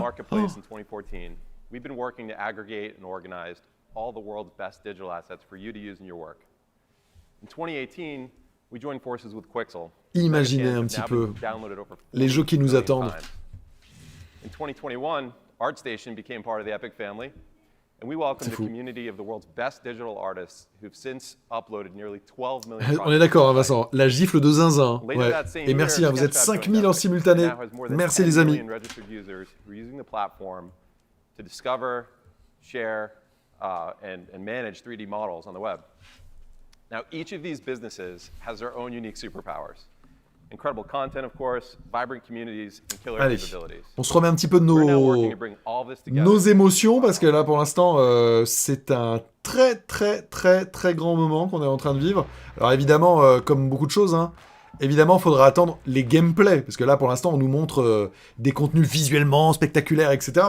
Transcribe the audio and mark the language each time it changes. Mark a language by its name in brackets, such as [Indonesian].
[English] Marketplace in 2014, we've been working to aggregate and organize all the world's best digital assets for you to use in your work. In 2018, we joined forces with Quixel. [French] Imaginez un petit peu les jeux qui nous attendent. [English] In 2021, ArtStation became part of the Epic family. And we welcome the community of the world's best digital artists who've since uploaded nearly 12 million. [French] On est d'accord, hein, Vincent. La gifle de zinzin. Ouais. Et merci, hein, vous êtes 5000 en simultané. Merci les amis. [English] Registered users who are using the platform to discover, share, and manage 3D models on the web. Now, each of these businesses has their own unique superpowers. Incredible content, of course, vibrant communities, and killer capabilities. [French] On se remet un petit peu de nos émotions, parce que là, pour l'instant, c'est un très grand moment qu'on est en train de vivre. Alors évidemment, comme beaucoup de choses, hein, évidemment, il faudra attendre les gameplays, parce que là, pour l'instant, on nous montre des contenus visuellement spectaculaires, etc.